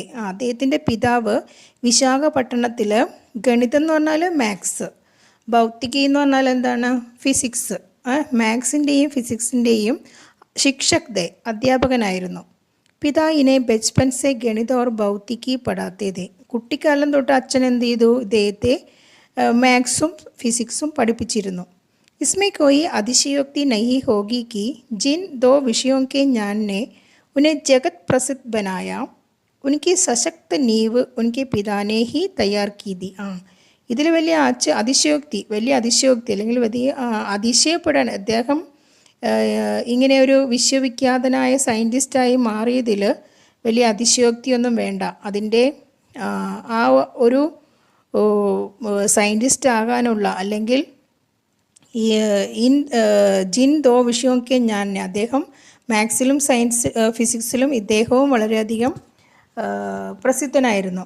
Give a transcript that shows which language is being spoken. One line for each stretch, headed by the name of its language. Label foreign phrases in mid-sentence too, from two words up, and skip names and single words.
Malayalam: അദ്ദേഹത്തിൻ്റെ പിതാവ് വിശാഖപട്ടണത്തിൽ ഗണിതം എന്ന് പറഞ്ഞാൽ മാത്സ്, ഭൗതികി എന്ന് പറഞ്ഞാൽ എന്താണ് ഫിസിക്സ്, മാത്സിൻ്റെയും ഫിസിക്സിൻ്റെയും
Hindi: शिक्षक थे
Malayalam: അധ്യാപകനായിരുന്നു.
Hindi: पिता इने बचपन से गणित और भौतिकी पढ़ाते थे.
Malayalam: കുട്ടിക്കാലം തൊട്ട് അച്ഛൻ എന്ത് ചെയ്തു? ഇദ്ദേഹത്തെ മാത്സും ഫിസിക്സും പഠിപ്പിച്ചിരുന്നു.
Hindi: इसमें कोई अतिशयोक्ति नहीं होगी कि जिन दो विषयों के ज्ञान ने उन्हें जगत प्रसिद्ध बनाया उनकी सशक्त नींव उनके पिता ने ही तैयार की थी.
Malayalam: ഇതിൽ വലിയ അതിശയോക്തി അല്ലെങ്കിൽ വലിയ അതിശയപ്പെടാൻ അദ്ദേഹം ഇങ്ങനെ ഒരു വിശ്വവിഖ്യാതനായ സയൻറ്റിസ്റ്റായി മാറിയതിൽ വലിയ അതിശയോക്തിയൊന്നും വേണ്ട. അതിൻ്റെ ആ ഒരു സയൻറ്റിസ്റ്റ് ആകാനുള്ള അല്ലെങ്കിൽ
Hindi: जिन दो
Malayalam: വിഷയമൊക്കെ അദ്ദേഹം മാത്സിലും ഫിസിക്സിലും ഇദ്ദേഹവും വളരെയധികം പ്രസിദ്ധനായിരുന്നു.